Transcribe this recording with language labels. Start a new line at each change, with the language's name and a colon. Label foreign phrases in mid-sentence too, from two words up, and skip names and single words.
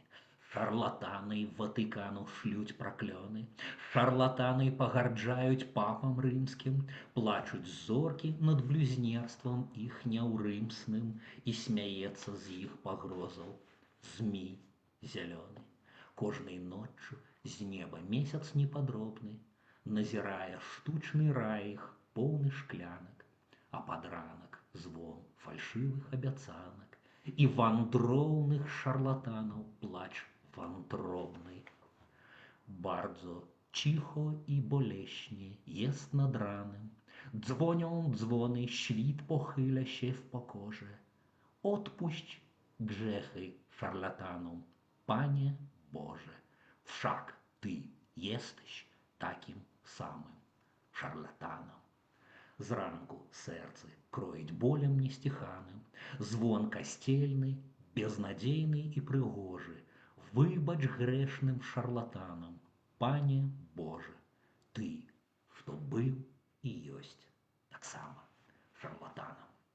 Belarusian: Шарлатаны Ватыкану шлють праклёны, шарлатаны пагарджаюць папам рымскім, плачуць зоркі над блюзнерствам іх няўрымсным і смяецца з іх пагрозаў змій зялёны. Кожнай ноччу з неба месяц непадробны назірае штучны рай іх поўны шклянак, а пад ранак звон фальшывых абяцанак і вандроўных шарлатанаў плач wątrobnej.
Polish: Bardzo cicho i boleśnie jest nad ranem. Dzwonią dzwony, świt pochyla się w pokorze. Odpuść grzechy szarlatanom, Panie Boże. Wszak Ty jesteś takim samym шарлатанам.
Belarusian: Зранку сэрцы кроіць болем несціханым, звон касцельны, безнадзейны і прыгожы. Выбач грэшным шарлатанам, Пане Божа, ты, што быў і ёсць таксама шарлатанам.